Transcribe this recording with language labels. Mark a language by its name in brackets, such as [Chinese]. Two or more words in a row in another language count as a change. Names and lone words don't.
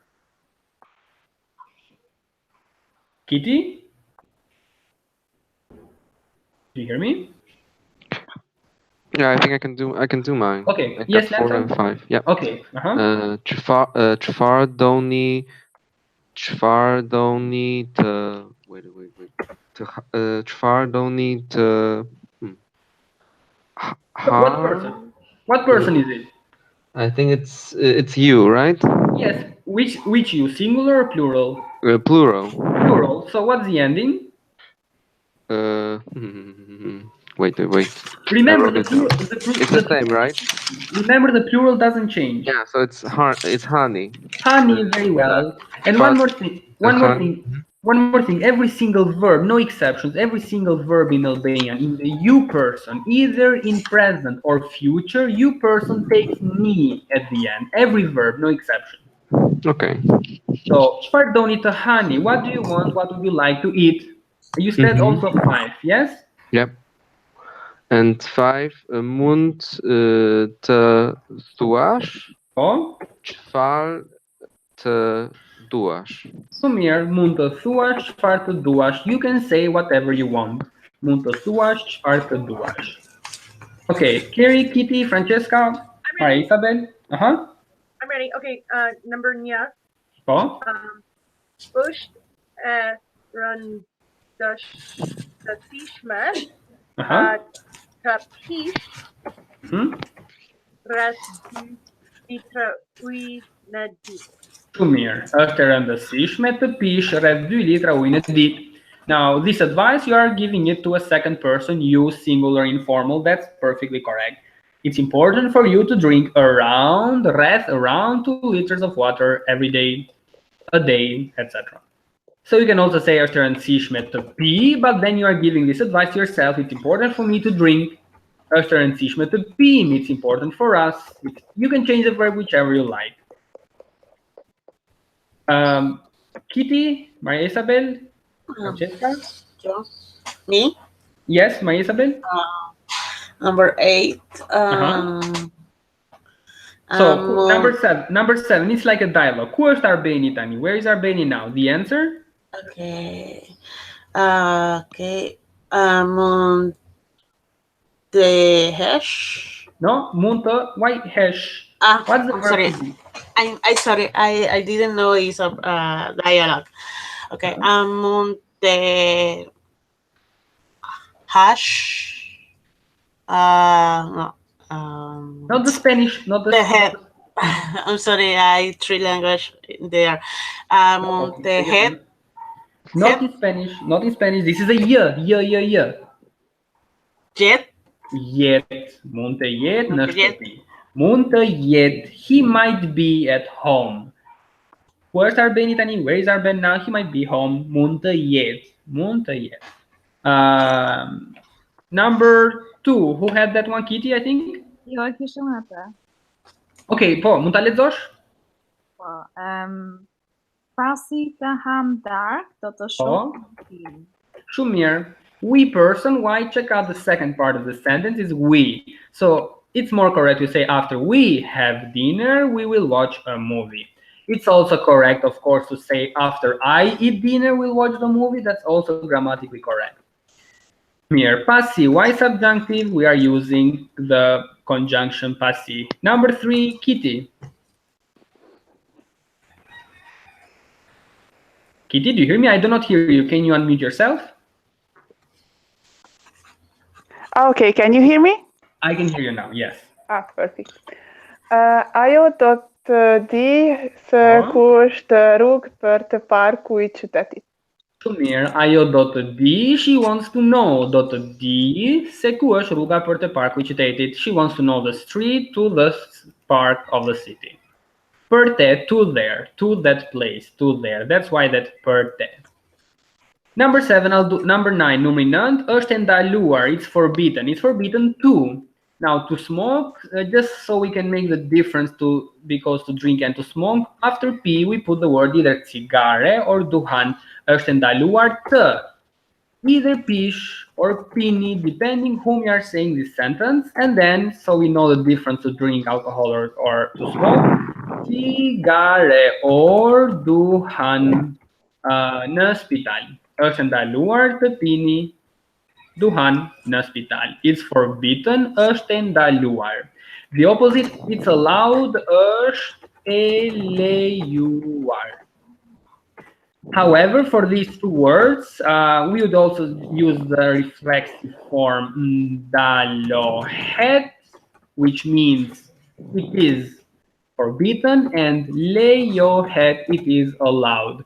[English] Kitty? Do you hear me? Yeah, I think I can do mine. Okay. I Yes, got 4 and 5. Yeah. Okay. [Albanian] Çfarë doni të wait. Çfarë doni të [English] What person is it? I think it's you, right? Yes. Which you? Singular or plural? Plural. Plural. So what's the ending? Wait. Remember the it's the same, right? Remember the plural doesn't change. Yeah, so it's honey. Honey, very well. And one more thing. Every single verb, no exceptions. Every single verb in Albanian, in the you person, either in present or future, you person takes me at the end. Every verb, no exception. Okay. So, [Albanian] çfarë doni të hani? [English] What do you want? What would you like to eat? You said also 5, yes? Yep. And 5, [Albanian] mund të thuash, Po. çfarë të duash. Shumë mirë, mund të thuash çfarë të duash. [English] You can say whatever you want. [Albanian] Mund të thuash çfarë të duash. [English] Okay, Carrie, Kitty, Francesca, Maria Isabel. I'm ready. Okay, number nya. [Albanian] Po. Pusht e rën të fishme të pish rreth 2 litra ujë në ditë. Shumë mirë. Është e rëndësishme të pish rreth 2 litra ujë në ditë. [English] Now, this advice you are giving it to a second person, you, singular, informal. That's perfectly correct. It's important for you to drink around 2 liters of water every day, a day, etc. So you can also say [Albanian] është e rëndësishme të pi, [English] but then you are giving this advice to yourself. It's important for me to drink. [Albanian] Është e rëndësishme të pim. [English] It's important for us. You can change the verb whichever you like. Kitty, Maria Isabel, Francesca? Me? Yes, Maria Isabel? Number 8. So number seven, it's like a dialogue. [Albanian] Ku është Arbeni tani? [English] Where is Arbeni now? The answer? [Albanian] Okay. Mund të hesh? No, mund të. [English] Why hesh? What's the verb? Sorry. I'm sorry. I didn't know it's a dialogue. [Albanian] Okay. Mund të hash? [English] No. Not the Spanish, not the head. I'm sorry, I 3 language there. [Albanian] Mund të head? [English] Not in Spanish. Not in Spanish. This is a yeah. [Albanian] Jet? Yet. Mund të jet në shtëpi. Mund të jet. [English] He might be at home. Where's [Albanian] Arbeni tani? [English] Where is Arben now? He might be home. [Albanian] Mund të jet. Mund të jet. [English] Number 2. Who had that one? Kitty, I think? [Albanian] Jo, e kisha më atë. Okay, po, mund ta lexosh? Po, pasi të ham dark, do të shohim film. Shumë mirë. [English] We person, why? Check out the second part of the sentence is we. So it's more correct to say after we have dinner, we will watch a movie. It's also correct, of course, to say after I eat dinner, we'll watch the movie. That's also grammatically correct. Here, passive. Why subjunctive? We are using the conjunction passive. Number 3, Kitty. Kitty, do you hear me? I do not hear you. Can you unmute yourself? Okay, can you hear me? I can hear you now, yes. Perfect. [Albanian] Ajo do të di se ku është rrugë për të parë ku I qytetit. Shumë mirë. Ajo do të di, [English] she wants to know. [Albanian] Do të di se ku është rruga për të parë ku I qytetit. [English] She wants to know the street to the park of the city. [Albanian] Për te, [English] to there, to that place, to there. That's why that [Albanian] për te. [English] Number 7, I'll do number 9. [Albanian] Numri 9 është ndaluar. [English] It's forbidden. It's forbidden to. Now to smoke, just so we can make the difference because to drink and to smoke, after P we put the word either cigare or duhan. [Albanian] Është ndaluar të. [English] Either pish or pini, depending whom you are saying this sentence, and then so we know the difference to drink alcohol or to smoke. [Albanian] Cigare or duhan në spital. Është ndaluar të pini duhan në spital. [English] It's forbidden, [Albanian] është ndaluar. [English] The opposite, it's allowed, [Albanian] është e lejuar. [English] However, for these two words, we would also use the reflexive form ndalohet, which means it is forbidden, and lejohet, it is allowed.